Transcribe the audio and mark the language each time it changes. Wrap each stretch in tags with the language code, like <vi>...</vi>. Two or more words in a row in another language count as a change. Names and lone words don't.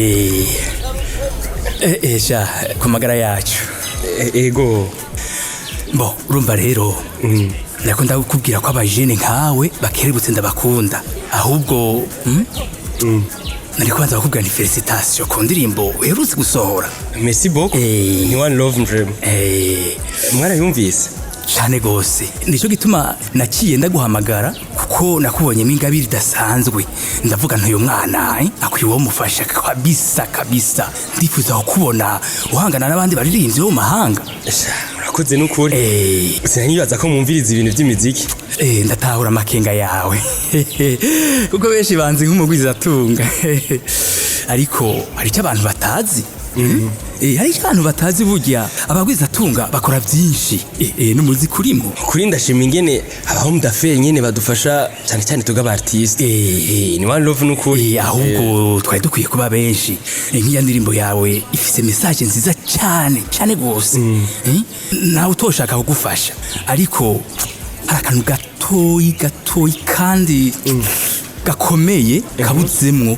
<rn>sha ku magara yacu ego bo urumva rero ndakunda kukubwira ko abajene nkawe bakerebutse ndabakunda ahubwo nari kubanza bakubwira ni felicitation ku ndirimbo uherutse gusohora</rn> <fr>merci beaucoup</fr> <rn>ni one love dream mwarayumvise cyane gose nicyo gituma naciye ndaguhamagara kuko nakubonyemo ingabire idasanzwe ndavuga ntuyo mwana akwiye uwo mufasha kabisa ndifuza kukubona uhangana n'abandi baririmbyi bo mu mahanga murakoze n'ukuri sinanyibaza ko mwumviriza ibintu by'imiziki ndatahura amakenga yawe kuko benshi banzi nk'umugwizatunga ariko hari icyo abantu batazi hari icyo abantu batazi burya abagwizatunga bakora byinshi n'umuziki urimo kuri ndashima ingene abahom d'affaires nyene badufasha cyane cyane tuga artiste ni one love n'ukuri ahubwo twari dukwiye kuba benshi nk'iya ndirimbo yawe ifise message nziza cyane gose nawe utoshaka kugufasha ariko hari akantu gatoyi kandi gakomeye kabuzemwo</rn>